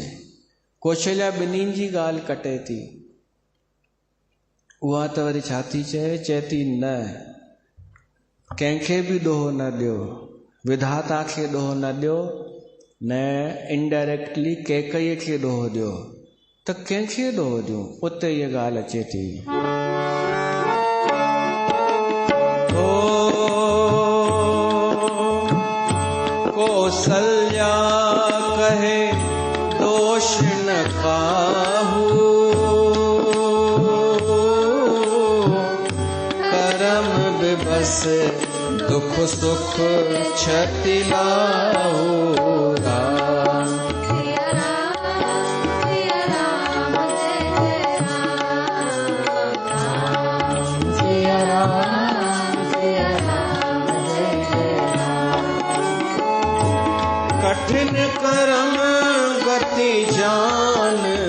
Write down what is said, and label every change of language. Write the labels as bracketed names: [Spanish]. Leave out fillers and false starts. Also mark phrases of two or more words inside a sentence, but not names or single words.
[Sindhi] कौशल्या ॿिन्हिनि जी ॻाल्हि कटे थी। उहा त वरी छा थी चए थी न कंहिंखे बि ॾोहो न ॾियो, विधाता खे ॾोहो न ॾियो, न इनडायरेक्टली कैकईअ खे ॾोहो ॾियो, त कंहिंखे ॾोहो ॾियूं? उते इहा ॻाल्हि अचे थी। [Awadhi] कौशल्या कहे दोष न काहू, करम विबस दुख सुख क्षति लाहू। राम कठिन करम गति जान